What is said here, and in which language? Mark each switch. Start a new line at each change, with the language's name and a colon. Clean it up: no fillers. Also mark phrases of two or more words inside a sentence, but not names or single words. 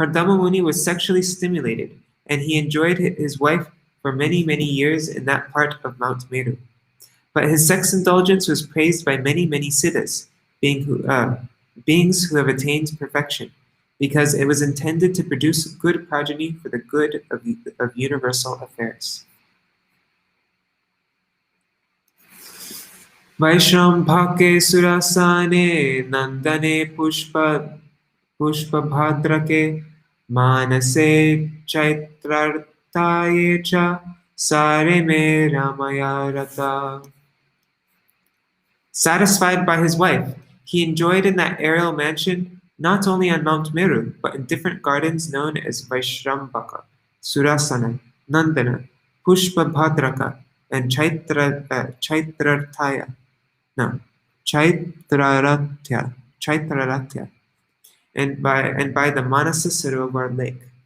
English: Kardama Muni was sexually stimulated, and he enjoyed his wife for many, many years in that part of Mount Meru. But his sex indulgence was praised by many, many siddhas, beings who have attained perfection, because it was intended to produce good progeny for the good of universal affairs.
Sanskrit: वैश्रम्भके सुरसने नन्दने पुष्पभद्रके मानसे चैत्ररथ्ये च स रेमे रमया रतः.
English: Satisfied by his wife, he enjoyed in that aerial mansion not only on Mount Meru, but in different gardens known as Vaishrambhaka, Surasana, Nandana, Pushpabhadraka, and Chaitraratya, and by the Bindu-sarovara lake.